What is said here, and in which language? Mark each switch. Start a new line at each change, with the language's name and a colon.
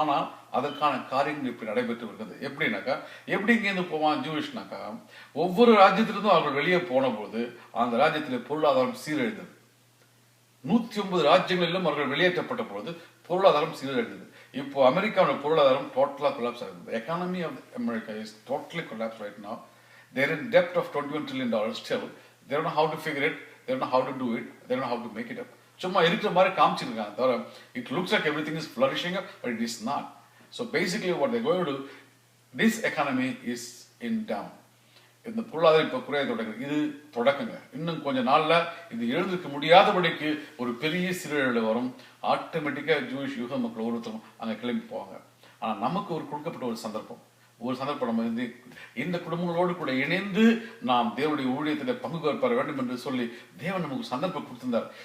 Tamil: ஆனால் அதற்கான காரியங்கள் இப்படி நடைபெற்று வருகிறது. எப்படின்னாக்கா, எப்படி இங்கேருந்து போவான் ஜூயிஷ்னாக்கா, ஒவ்வொரு ராஜ்யத்திலிருந்தும் அவர்கள் வெளியே போன போது அந்த ராஜ்யத்தில் பொருளாதாரம் சீரழிந்தது. 109 ராஜ்யங்களிலும் அவர்கள் வெளியேற்றப்பட்ட பொழுது பொருளாதாரம் சீரழிந்தது. இப்போ அமெரிக்காவோட பொருளாதாரம் டோட்டலா கொலாப்ஸ் ஆகுது.
English: Economy of America is totally collapse right now. There in dept of $21 trillion still. They don't know how to figure it. They don't know how to do it. They don't know how to make it up.
Tamil: சும்மா இருக்கிற மாதிரி காமிச்சிருக்காங்க தவிர
English: it looks like everything is flourishing but it is not. So basically what they're going to do, this economy is in down.
Tamil: இந்த பொருளாதாரம் இப்ப குறைய தொடங்குது. இது தொடக்கங்க. இன்னும் கொஞ்ச நாள்ல இது எழுந்திருக்க முடியாதபடிக்கு ஒரு பெரிய சீரழிவு வரும். ஆட்டோமேட்டிக்கா ஜூயிஷ் யூத மக்கள் ஒருத்தரும் அங்க கிளம்பி போவாங்க. ஆனா நமக்கு ஒரு கொடுக்கப்பட்ட ஒரு சந்தர்ப்பம் நம்ம இந்த குடும்பங்களோடு கூட இணைந்து நாம் தேவனுடைய ஊழியத்தில் பங்கு பெற வேண்டும் என்று சொல்லி தேவன் நமக்கு சந்தர்ப்பம் கொடுத்திருந்தார்.